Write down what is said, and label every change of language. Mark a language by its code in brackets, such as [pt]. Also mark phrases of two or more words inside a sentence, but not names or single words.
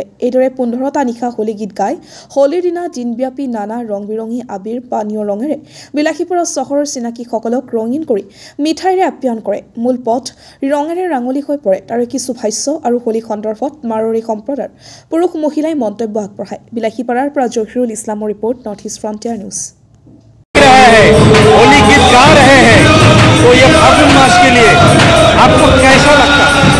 [as] এইদৰে 15টা নিশা হোলী গীত গাই হোলীৰ দিনা দিনব্যাপী নানা ৰং বিৰঙী আবিৰ পানীয় ৰঙেৰে বিলাসীপাৰা চহৰৰ চিনাকীসকলক ৰঙীন কৰি মিঠাইৰে আপ্যায়ন কৰে। মূল পথ ৰঙেৰে ৰাঙলী হৈ পৰে। তাৰে কিছু ভাষ্য আৰু হোলী সন্দৰ্ভত মাৰোৱাৰী সম্প্ৰদায়ৰ পুৰুষ মহিলাই মন্তব্য আগবঢ়ায়। বিলাসীপাৰাৰ পৰা জহিৰুল ইছলামৰ ৰিপৰ্ট, নৰ্থ ইষ্ট ফ্ৰণ্টিয়াৰ নিউজ। [hi] होली गीत गा रहे हैं तो ये फागुन मास के लिए आपको कैसा लगता है?